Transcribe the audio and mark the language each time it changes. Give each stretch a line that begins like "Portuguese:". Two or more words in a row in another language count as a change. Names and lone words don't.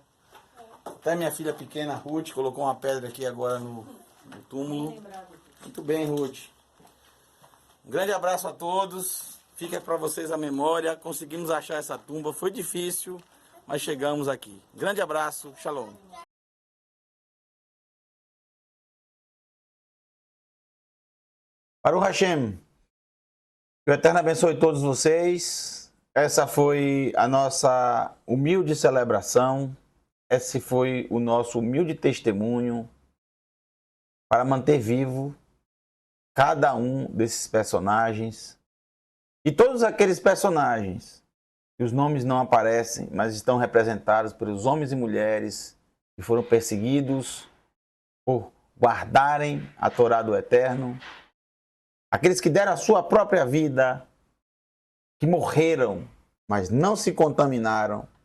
Portuguese: Até minha filha pequena, Ruth, colocou uma pedra aqui agora no túmulo. Muito bem, Ruth. Um grande abraço a todos. Fica para vocês a memória. Conseguimos achar essa tumba. Foi difícil, mas chegamos aqui. Grande abraço.
Hebrew: שלום. ברוך השם.
Portuguese: Que o Eterno abençoe todos vocês. Essa foi a nossa humilde celebração. Esse foi o nosso humilde testemunho para manter vivo cada um desses personagens e todos aqueles personagens que os nomes não aparecem, mas estão representados pelos homens e mulheres que foram perseguidos por guardarem a Torá do Eterno, aqueles que deram a sua própria vida, que morreram, mas não se contaminaram.